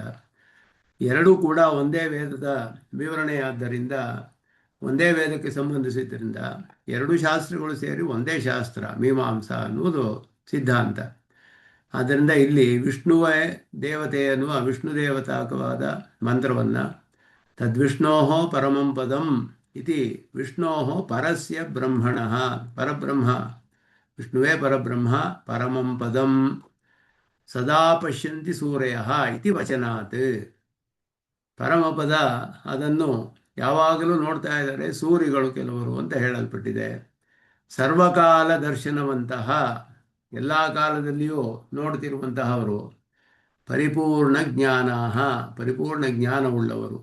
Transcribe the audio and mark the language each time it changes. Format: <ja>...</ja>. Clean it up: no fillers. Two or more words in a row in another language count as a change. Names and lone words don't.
<kn>ಎರಡೂ ಕೂಡ ಒಂದೇ ವೇದದ ವಿವರಣೆಯಾದ್ದರಿಂದ, ಒಂದೇ ವೇದಕ್ಕೆ ಸಂಬಂಧಿಸಿದ್ದರಿಂದ ಎರಡು ಶಾಸ್ತ್ರಗಳು ಸೇರಿ ಒಂದೇ ಶಾಸ್ತ್ರ ಮೀಮಾಂಸಾ ಅನ್ನುವುದು ಸಿದ್ಧಾಂತ. ಆದ್ದರಿಂದ ಇಲ್ಲಿ ವಿಷ್ಣುವೇ ದೇವತೆ ಎನ್ನುವ ವಿಷ್ಣು ದೇವತಾಕವಾದ ಮಂತ್ರವನ್ನು</kn> <sa>ತದ್ವಿಷ್ಣೋ ಪರಮಂ ಪದಂ ಇತಿ ವಿಷ್ಣೋ ಪರಸ್ಯ ಬ್ರಹ್ಮಣಃ,</sa> <kn>ಪರಬ್ರಹ್ಮ ವಿಷ್ಣುವೇ ಪರಬ್ರಹ್ಮ,</kn> <sa>ಪರಮಂ ಪದಂ ಸದಾ ಪಶ್ಯಂತಿ ಸೂರ್ಯಃ ಇತಿ ವಚನಾತ್.</sa> <kn>ಪರಮಪದ, ಅದನ್ನು ಯಾವಾಗಲೂ ನೋಡ್ತಾ ಇದ್ದಾರೆ ಸೂರಿಗಳು ಕೆಲವರು ಅಂತ ಹೇಳಲ್ಪಟ್ಟಿದೆ. ಸರ್ವಕಾಲ ದರ್ಶನವಂತಹ, ಎಲ್ಲ ಕಾಲದಲ್ಲಿಯೂ ನೋಡ್ತಿರುವಂತಹವರು. ಪರಿಪೂರ್ಣ ಜ್ಞಾನ, ಪರಿಪೂರ್ಣ ಜ್ಞಾನವುಳ್ಳವರು.</kn>